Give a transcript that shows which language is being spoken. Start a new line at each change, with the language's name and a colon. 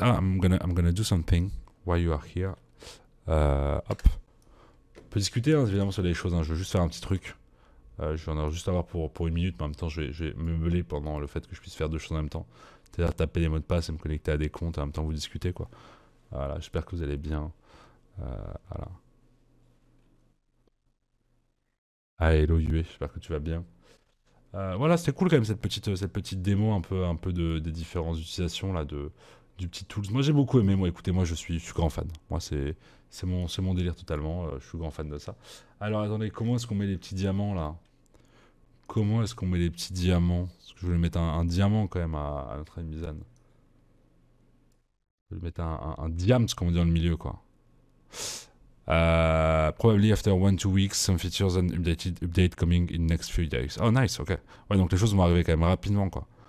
English: I'm gonna do something while you are here. Hop.
French: On peut discuter évidemment sur les choses. Je veux juste faire un petit truc. Je vais en juste avoir pour une minute, mais en même temps, je vais me meuler pendant le fait que je puisse faire deux choses en même temps. C'est-à-dire taper des mots de passe et me connecter à des comptes et en même temps vous discuter, quoi. Voilà, j'espère que vous allez bien. Voilà. Ah, hello Yue, j'espère que tu vas bien. Voilà, c'était cool quand même cette petite démo un peu des différentes utilisations là du petit tools. Moi j'ai beaucoup aimé. Moi écoutez, moi je suis grand fan. Moi c'est mon délire totalement. Je suis grand fan de ça. Alors attendez, comment est-ce qu'on met les petits diamants là? Comment est-ce qu'on met les petits diamants? Parce que je voulais mettre un diamant quand même à notre ami Mizan. Je vais mettre un diams comme on dit dans le milieu, quoi.
English: Probably after 1-2 weeks, some features and update coming in next few days. Oh nice, ok.
French: Ouais, donc les choses vont arriver quand même rapidement, quoi.